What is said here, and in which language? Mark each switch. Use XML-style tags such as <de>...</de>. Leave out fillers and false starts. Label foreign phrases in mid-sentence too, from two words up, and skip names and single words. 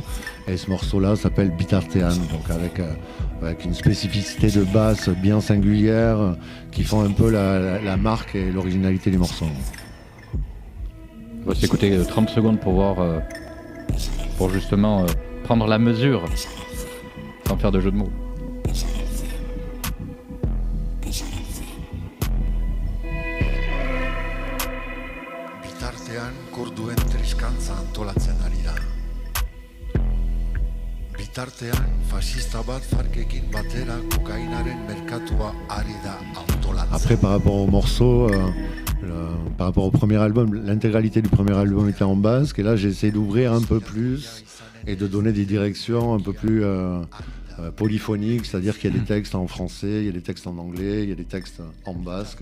<fr>Et ce morceau-là s'appelle Bitartean, donc avec une spécificité de basse bien singulière qui font un peu la marque et l'originalité du morceau. On va s'écouter 30 secondes pour voir, pour justement prendre la mesure, sans faire de jeu de mots.</fr> <eu>Bitartean korduen triskantza antolatzen ari da. Bitartean fascista bat farkekin batera kokainaren merkatua ari da antolatzen.</eu> <fr>Après, par rapport au morceau, par rapport au premier album, l'intégralité du premier album était en basque. Et là, j'ai essayé d'ouvrir un peu plus et de donner des directions un peu plus polyphoniques. C'est-à-dire qu'il y a des textes en français, il y a des textes en anglais, il y a des textes en basque.</fr>